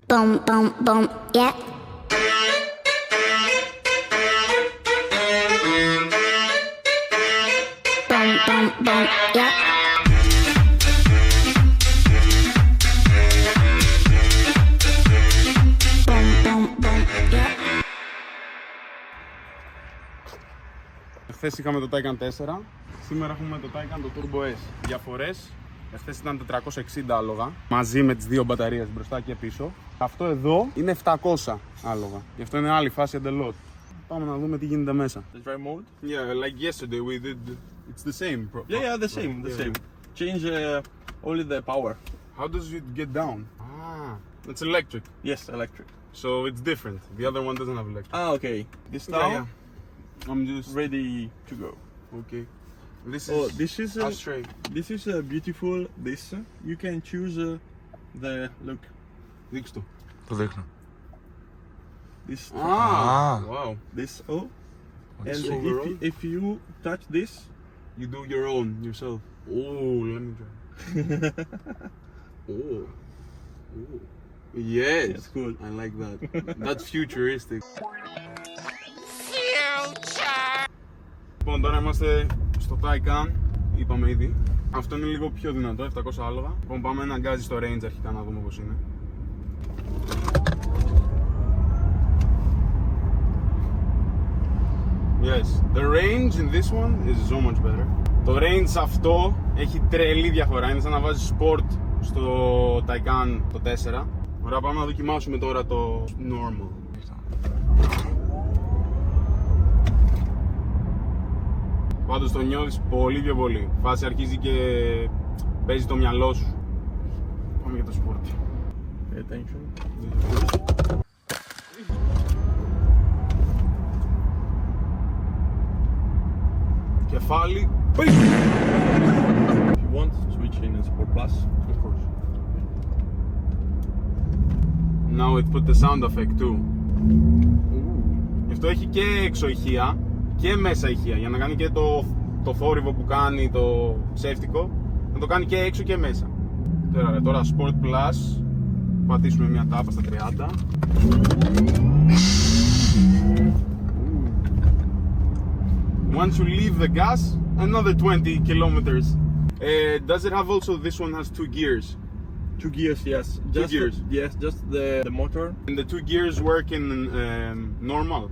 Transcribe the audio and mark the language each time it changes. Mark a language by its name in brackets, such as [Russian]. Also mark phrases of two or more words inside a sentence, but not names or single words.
[English] Boom, boom, boom, yeah. Boom, boom, boom, yeah. Boom, boom, boom, yeah. [Greek] Χθες είχαμε το Taycan 4, σήμερα έχουμε το Taycan το Turbo S. Διαφορές, χθες ήταν 460 άλογα, μαζί με τις δύο μπαταρίες μπροστά και πίσω. Αυτό εδώ είναι 700 άλογα, γι' αυτό είναι άλλη φάση εντελώς. Πάμε να δούμε τι γίνεται μέσα. [English] The drive mode? Yeah, like yesterday we did, it's the same. Yeah, the same, the same. Change only the power. How does it get down? Ah, it's electric, Yes, electric. so it's different. The other one doesn't have electric. Ah, okay. This Yeah, now yeah. I'm just, ready to go. okay. This is, Oh, this is ashtray. this is beautiful. This you can choose the look. [Greek] Δείξ' το. Το δείχνω. [English] This Ah, wow. this oh, and overall? if you touch this, You do your own yourself. Oh, let me try. Oh. Oh. Yes. That's cool. I like that. That's futuristic. [Greek] Λοιπόν, τώρα είμαστε στο Taycan, είπαμε ήδη. Αυτό είναι λίγο πιο δυνατό, 700 άλογα. Λοιπόν, πάμε ένα γκάζι στο range αρχικά να δούμε πώς είναι. [English] Yes, the range in this one is so much better. [Greek] Το range αυτό έχει τρελή διαφορά, είναι σαν να βάζεις sport στο Taycan το 4. Ωραία, πάμε να δοκιμάσουμε τώρα το normal. Πάντως το νιώθεις πολύ πιο πολύ. Φάση αρχίζει και παίζει το μυαλό σου. Πάμε για το sport. [English] pay attention. [Greek] Κεφάλι. [English] If you want, switch in Sport Plus. Of course. Now it put the sound effect too. [Greek] Γι' αυτό έχει και έξω ηχεία και μέσα ηχεία. Για να κάνει και το θόρυβο που κάνει το ψεύτικο, να το κάνει και έξω και μέσα. Τώρα Sport Plus. Πατήσουμε μια τάπα στα 30. [English] Once you leave the gas, another 20 kilometers. Does it have also, this one has 2 gears? 2 gears, yes. Just gears. Yes, just the motor. And the 2 gears work in normal?